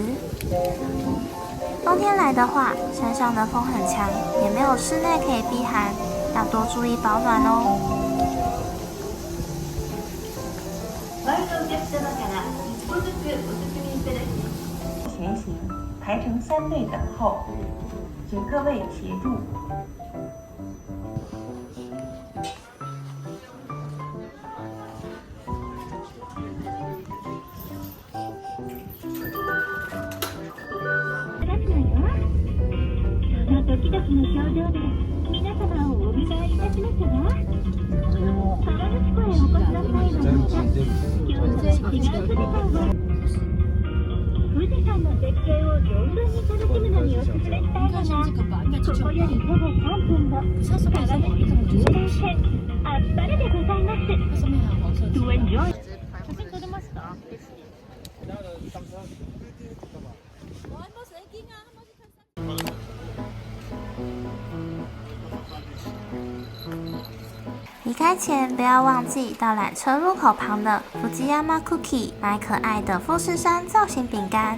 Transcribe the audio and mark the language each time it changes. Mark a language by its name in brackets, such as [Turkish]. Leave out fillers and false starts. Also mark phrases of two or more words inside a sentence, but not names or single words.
[Chinese] 冬天来的话，山上的风很强，也没有室内可以避寒，要多注意保暖哦。前行，排成3队等候，请各位协助。 [Japanese] ドキドキの表情で皆様をお迎えいたしますが、川口湖へお越しの際はまた今日とは違う富士山をの絶景を存分に楽しむのにおすすめしたいのが、ここより徒歩3分の川口湖縦断線アスパルでございます。 [English] To enjoy。 [Japanese] 写真撮れました？ [Chinese] 离开前不要忘记到缆车入口旁的Fujiyama Cookie 买可爱的富士山造型饼干。